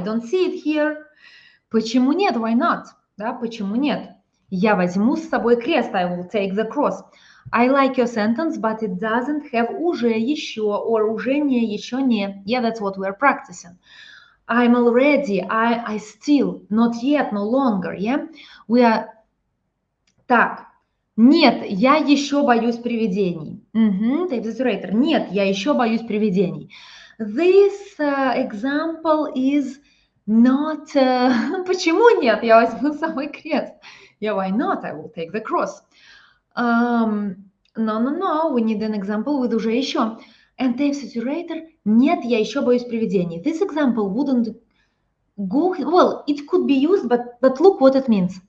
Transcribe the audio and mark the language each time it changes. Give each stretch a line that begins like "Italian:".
English: I don't see it here.
Russian: Почему нет?
English: Why not?
Russian: Да, почему нет? Я возьму с собой крест.
English: I will take the cross. I like your sentence, but it doesn't have уже, еще, or уже не, еще не. Yeah, that's what we're practicing. I'm already, I still, not yet, no longer, yeah? We are...
Russian: Так, нет, я еще боюсь привидений. Type нет, я еще боюсь привидений.
English: This example is not...
Russian: почему нет? Я возьму с собой крест.
English: Yeah, why not? I will take the cross. No, we need an example with уже еще. And type saturator,
Russian: нет, я еще боюсь привидений.
English: This example wouldn't go... Well, it could be used, but look what it means.